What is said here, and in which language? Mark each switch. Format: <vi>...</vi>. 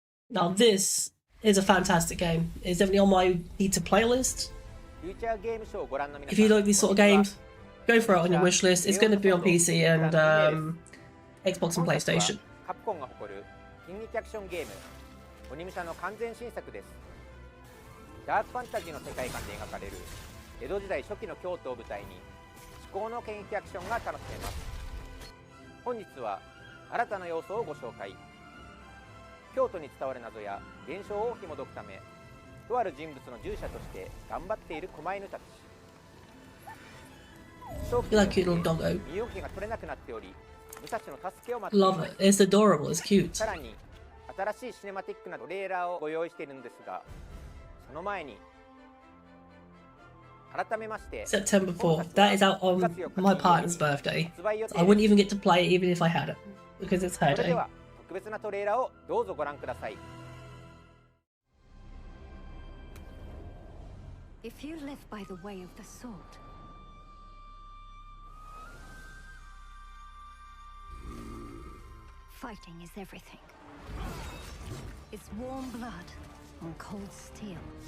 <en>Now this is a fantastic game. It's definitely on my need to play list. If you like these sort of games, go for it on your wish list. It's going to be on PC and Xbox and PlayStation.</en> <ja>カプコンが誇る近日アクションゲーム「鬼武者」の完全新作です。ダークファンタジーの世界観で描かれる江戸時代初期の京都を舞台に至高の剣撃アクションが楽しめます。本日は新たな要素をご紹介。京都に伝わる謎や現象を紐解くため、とある人物の従者として頑張っている狛犬たち。</ja> <en>You like cute little doggo.</en> <ja>身動きが取れなくなっており、武蔵の助けを待ってい</ja> <en>Love</en> <ja>ます。</ja> <en>it. It's adorable. It's cute.</en> <ja>さらに新しいシネマティックなトレーラーをご用意しているんですが、その前に改めまして</ja> <en>September 4th. That is out on my partner's birthday. I wouldn't even get to play it even if I had it because it's her</en> <ja>それでは特別なトレーラーをどうぞご覧ください。</ja> <en>If you live by the way of the sword, fighting is everything. It's warm blood on cold steel.</en>